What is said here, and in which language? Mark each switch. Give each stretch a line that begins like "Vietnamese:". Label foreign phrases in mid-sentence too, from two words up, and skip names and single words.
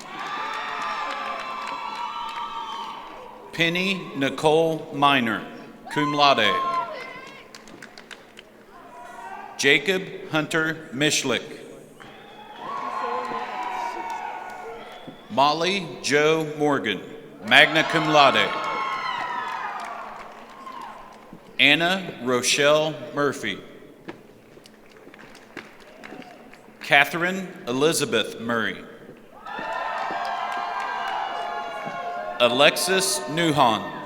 English: Penny Nicole Miner,
Latin: cum laude.
English: Jacob Hunter Mishlick. Molly Jo Morgan,
Latin: magna cum laude.
English: Anna Rochelle Murphy. Catherine Elizabeth Murray. Alexis Newhan.